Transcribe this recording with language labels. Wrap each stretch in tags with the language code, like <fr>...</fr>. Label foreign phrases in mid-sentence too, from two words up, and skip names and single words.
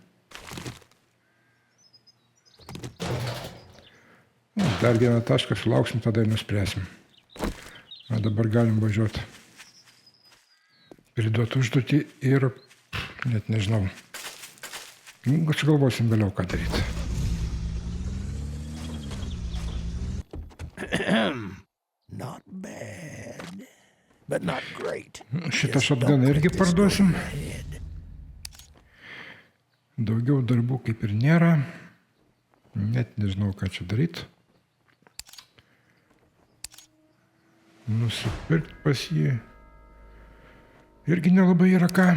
<lt>Dar vieną tašką sulauksim, tada ir nuspręsim. O dabar galim važiuoti. Priduoti užduotį ir net nežinau. Sugalvosim vėliau, ką daryti.</lt> <en>Not bad, but not great.</en> <lt>Šitą šotganą irgi parduosim. Daugiau darbų kaip ir nėra. Net nežinau, ką čia daryti. Nusipirkti pas jį irgi nelabai yra ką.</lt>